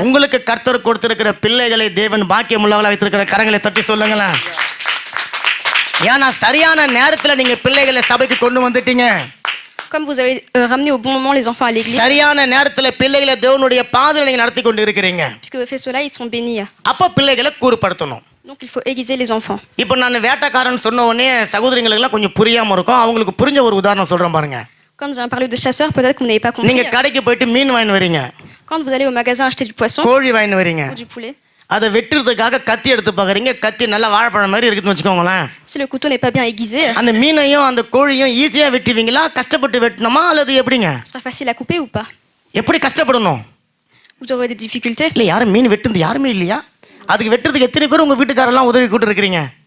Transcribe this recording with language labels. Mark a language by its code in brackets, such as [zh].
[ta] உங்களுக்கு கர்த்தர் கொடுத்திருக்கிற பிள்ளைகளை தேவன் பாக்கியம் உள்ளவங்களா வைத்திருக்கிற கரங்களை தட்டி சொல்லுங்களேன். ஏன்னா சரியான நேரத்துல நீங்க பிள்ளைகளை சபைக்கு கொண்டு வந்துட்டீங்க. [fr] Comme vous avez ramené au bon moment les enfants à l'église. [ta] சரியான நேரத்துல பிள்ளைகளை தேவனுடைய பாதையில நீங்க நடத்தி கொண்டு இருக்கிறீங்க. [fr] Puisque vous faites cela, ils sont bénis. [ta] அப்ப பிள்ளைகளை கூறுபடுத்தணும். [fr] Donc il faut aiguiser les enfants. [ta] இப்போ நான் வேட்டைக்காரன் சொன்ன உடனே சகோதரிகளுக்கு கொஞ்சம் புரியாம இருக்கும், அவங்களுக்கு புரிஞ்ச ஒரு உதாரணம் சொல்றேன் பாருங்க. [fr] Quand nous avons parlé de chasseurs, peut-être que vous n'avez pas compris. [ta] நீங்க கடைக்கு போயிட்டு மீன் வாங்கி வரீங்க, [fr] Quand vous allez au magasin acheter du poisson [ta] கோழி வாங்கி வரீங்க, [fr] ou du poulet, [ta] அதை வெட்டுறதுக்காக கத்தி எடுத்து பாக்குறீங்க, கத்தி நல்லா வாழைப்பழம் மாதிரி இருக்குன்னு வச்சுக்கோங்களேன். [fr] si le couteau n'est pas bien aiguisé, [ta] அந்த மீனையும் அந்த கோழியும் ஈஸியா வெட்டுவீங்களா, கஷ்டப்பட்டு வெட்டணுமா, அல்லது எப்படிங்க? [fr] ce sera facile à couper ou pas? [ta] எப்படி கஷ்டப்படணும்? [fr] Vous aurez des difficultés. [ta] இல்ல யாரும் மீன் வெட்டுறது யாருமே இல்லையா? அதுக்கு வெட்டுறதுக்கு எத்தனை பேர் உங்க வீட்டுக்காரெல்லாம் உதவி கூட்டு இருக்கிறீங்களா?